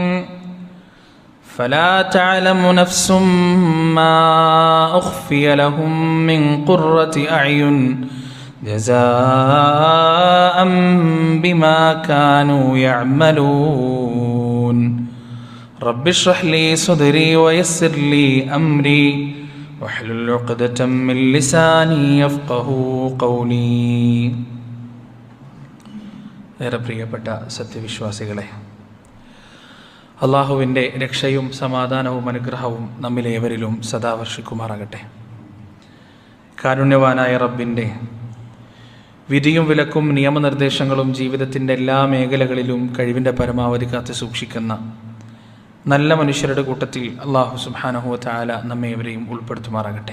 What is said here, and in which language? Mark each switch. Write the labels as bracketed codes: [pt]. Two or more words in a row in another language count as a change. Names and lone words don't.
[ar] فلا تعلم نفس ما أخفي لهم من قرة أعين جزاء بما كانوا يعملون. رب اشرح لي صدري ويسر لي أمري واحلل عقدة من لساني يفقهوا قولي. [ml] ഏറെ പ്രിയപ്പെട്ട സത്യവിശ്വാസികളെ, അള്ളാഹുവിൻ്റെ രക്ഷയും സമാധാനവും അനുഗ്രഹവും നമ്മിലേവരിലും സദാ വർഷിക്കുമാറാകട്ടെ. കാരുണ്യവാനായ റബ്ബിൻ്റെ വിധിയും വിലക്കും നിയമനിർദ്ദേശങ്ങളും ജീവിതത്തിൻ്റെ എല്ലാ മേഖലകളിലും കഴിവിൻ്റെ പരമാവധി കാത്ത് സൂക്ഷിക്കുന്ന നല്ല മനുഷ്യരുടെ കൂട്ടത്തിൽ [ar] الله سبحانه وتعالى [ml] നമ്മേവരെയും ഉൾപ്പെടുത്തുമാറാകട്ടെ.